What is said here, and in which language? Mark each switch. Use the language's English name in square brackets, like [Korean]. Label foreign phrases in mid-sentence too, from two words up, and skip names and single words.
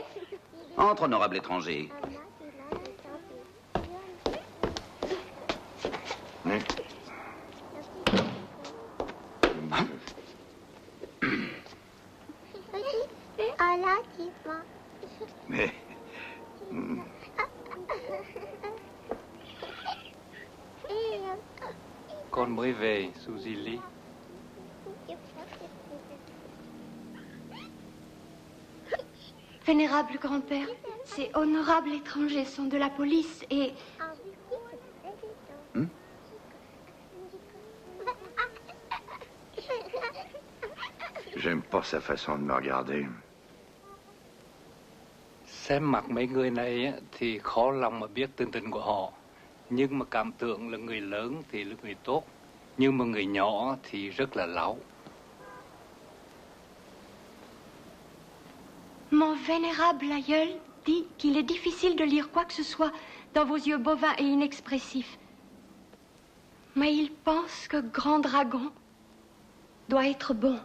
[French] Entre, honorable étranger. Mais... [Vietnamese] Con mới về, Suzy Lee. [French] Vénérable grand-père, ces honorables étrangers sont de la police et... J'aime pas sa façon de me regarder. [Vietnamese] Xem mặt mấy người này thì khó lòng mà biết tình của họ. Nhưng mà cảm tưởng là người lớn thì là người tốt. Nhưng mà người nhỏ thì rất là láo. [French] Mon vénérable aïeul dit qu'il est difficile de lire quoi que ce soit dans vos yeux bovins et inexpressifs. Mais il pense que Grand Dragon doit être bon.